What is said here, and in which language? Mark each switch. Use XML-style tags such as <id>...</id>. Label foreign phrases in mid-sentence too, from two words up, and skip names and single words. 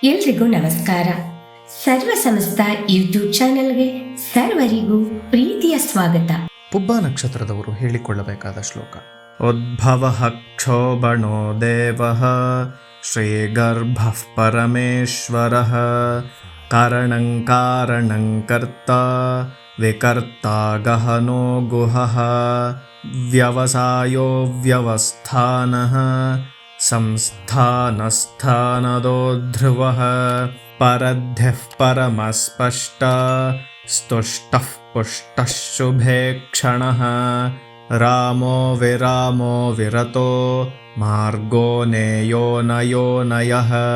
<kn>ಎಲ್ರಿಗೂ ನಮಸ್ಕಾರ. ಸರ್ವ ಸಮಸ್ತ ಯೂಟ್ಯೂಬ್ ಚಾನೆಲ್ಗೆ ಸರ್ವರಿಗೂ ಪ್ರೀತಿಯ ಸ್ವಾಗತ. ಪುಬ್ಬ ನಕ್ಷತ್ರದವರು ಹೇಳಿಕೊಳ್ಳಬೇಕಾದ ಶ್ಲೋಕ.</kn> <sa>ಉದ್ಭವಃ ಕ್ಷೋಭಣೋ ದೇವಃ ಶ್ರೀಗರ್ಭಃ ಪರಮೇಶ್ವರಃ ಕಾರಣಂ ಕಾರಣಂ ಕರ್ತ ವಿಕರ್ತ ಗಹನೋ ಗುಹಃ ವ್ಯವಸಾಯೋ ವ್ಯವಸ್ಥಾನಃ ಸಂಸ್ಥಾನಸ್ಥಾನದೋ ಧ್ರುವಃ ಪರಧ್ಯಃ ಪರಮಸ್ಪಷ್ಟ ಸ್ತುಷ್ಟಃ ಪುಷ್ಟಃ ಶುಭೇ ಕ್ಷಣಃ ರಾಮೋ ವಿರಾಮೋ ವಿರತೋ ಮಾರ್ಗೋ ನೇಯೋ ನಯೋ ನಯಃ</sa>